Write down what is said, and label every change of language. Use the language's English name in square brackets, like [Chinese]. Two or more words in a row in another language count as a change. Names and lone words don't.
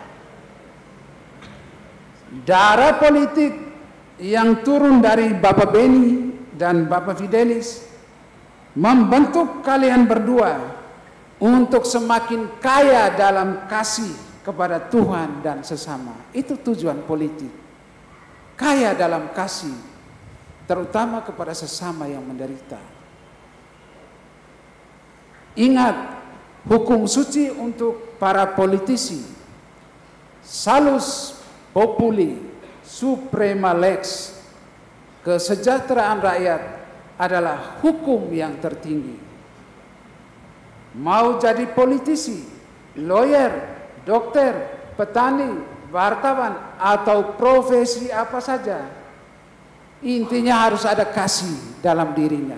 [Indonesian] Darah politik yang turun dari Bapak Beni dan Bapak Fidelis membentuk kalian berdua untuk semakin kaya dalam kasih kepada Tuhan dan sesama. Itu tujuan politik. Kaya dalam kasih, terutama kepada sesama yang menderita. Ingat, hukum suci untuk para politisi. [Latin] Salus populi suprema lex. [Indonesian] Kesejahteraan rakyat adalah hukum yang tertinggi. Mau jadi politisi, lawyer, dokter, petani, wartawan, atau profesi apa saja, intinya harus ada kasih dalam dirinya.